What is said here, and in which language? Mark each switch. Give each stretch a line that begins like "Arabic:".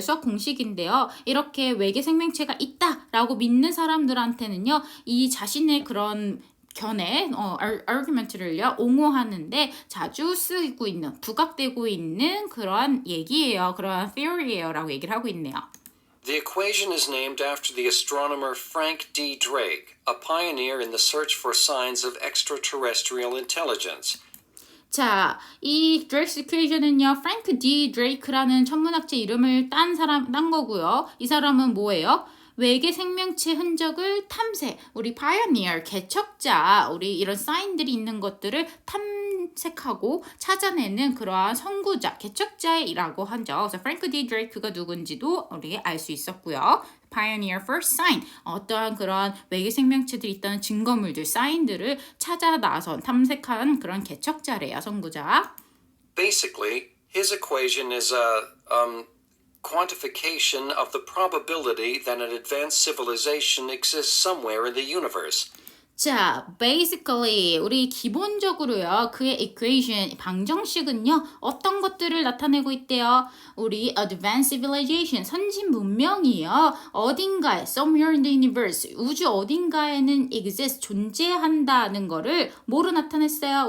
Korean: 수학 공식인데요. 이렇게 외계 생명체가 있다라고 믿는 사람들한테는요. 이 자신의 그런 견해, argument를요, 옹호하는데 자주 쓰이고 있는, 부각되고 있는 그러한 얘기예요. 그러한 theory예요. 라고 얘기를 하고 있네요.
English: The equation is named after the astronomer Frank D. Drake, a pioneer in the search for signs of extraterrestrial intelligence.
Korean: 자, 이 드레이크스 이퀘이션은요, 프랭크 D. 드레이크라는 천문학자 이름을 딴 거고요. 이 사람은 뭐예요? 외계 생명체 흔적을 탐색, 우리 pioneer, 개척자, 우리 이런 사인들이 있는 것들을 탐색하고 찾아내는 그러한 선구자, 개척자이라고 하죠. 그래서 프랭크 D. 드레이크가 누군지도 우리 알 수 있었고요.
English: Pioneer first sign,
Korean: 어떠한 그러한 외계 생명체들이 있다는 증거물들, 사인들을 찾아 나선, 탐색한 그런 개척자래요, 선구자.
English: Basically, his equation is a quantification of the probability that an advanced civilization exists somewhere in the universe.
Korean: 자, basically 우리 기본적으로요. 그의 equation 방정식은요. 어떤 것들을 나타내고 있대요? 우리
English: advanced civilization
Korean: 선진 문명이요. 어딘가에
English: somewhere in the universe
Korean: 우주 어딘가에는 exist 존재한다는 거를 뭐로 나타냈어요?